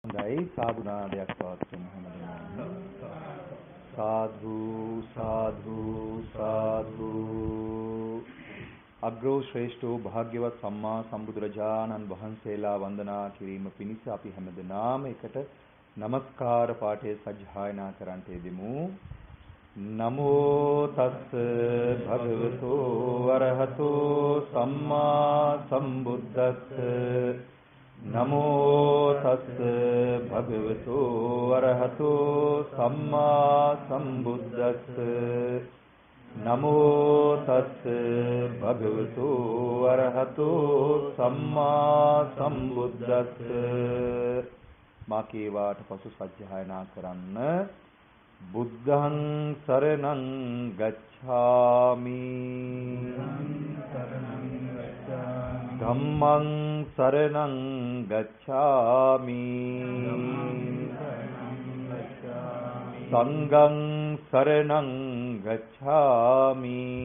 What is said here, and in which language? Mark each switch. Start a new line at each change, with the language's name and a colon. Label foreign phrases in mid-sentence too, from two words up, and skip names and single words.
Sinhala: හොඳයි සාදුනාදයක් පවත්වමු හැමදෙනාම.
Pali: සාදු සාදු සාදු.
Sinhala: අග්‍රෝ ශ්‍රේෂ්ඨෝ භාග්‍යවත් සම්මා සම්බුදුරජාණන් වහන්සේලා වන්දනා කිරීම පිණිස අපි හැමදෙනාම එකට නමස්කාර පාඨය සජ්ජායනා කරන්ට යෙදෙමු.
Pali: නමෝ තස්ස භගවතු වරහතෝ සම්මා සම්බුද්දස්ස. නමෝ තස්ස භගවතු වරහතෝ සම්මා සම්බුද්දස්ස. නමෝ තස්ස භගවතු වරහතෝ සම්මා සම්බුද්දස්ස.
Sinhala: මාකේවාට පසු සජ්ජායනා කරන්න.
Pali: බුද්ධං සරණං ගච්ඡාමි. ධම්මං සරණං ගච්ඡාමි. සංඝං සරණං ගච්ඡාමි.